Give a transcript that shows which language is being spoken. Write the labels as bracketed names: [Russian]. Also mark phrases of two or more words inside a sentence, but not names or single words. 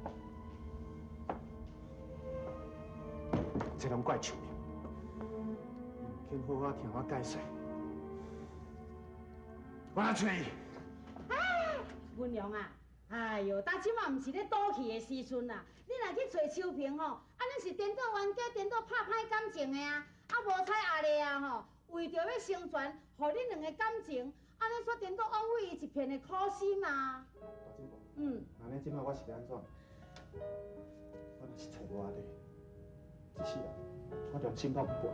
[Min Nan Chinese] 这拢怪秋萍，伊唔肯好好听我解释，我来找伊。文良啊，哎哟，当即嘛毋是咧赌气的时阵啦，你若去找秋萍吼，安尼是颠倒冤家，颠倒拍歹感情的啊！啊，无彩阿丽啊吼，为着要成全，互恁两个感情，安尼煞颠倒枉费伊一片的苦心啊！大金宝，嗯，安尼即摆我是要安怎？我若是找无阿丽，一世人我良心都不安。